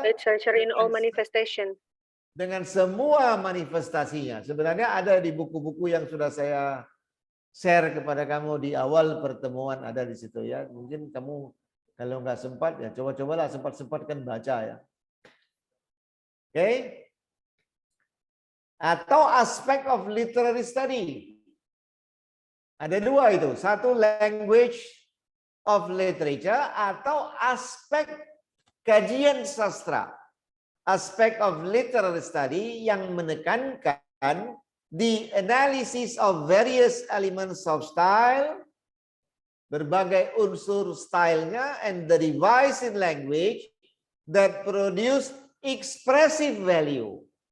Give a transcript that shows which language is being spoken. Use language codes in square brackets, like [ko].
[en] Literature in all manifestation. [id] Dengan semua manifestasinya. Sebenarnya ada di buku-buku yang sudah saya share kepada kamu di awal pertemuan, ada di situ ya. Mungkin kamu kalau nggak sempat ya coba-cobalah sempat-sempatkan baca ya. Oke. Atau [en] aspek of literary study. [id] Ada dua itu. Satu [en] language of literature [id] atau aspek kajian sastra. [en] Aspek of literary study [id] yang menekankan [en] the analysis of various elements of style, [id] berbagai unsur stylenya, [en] and the device in language that produce expressive value.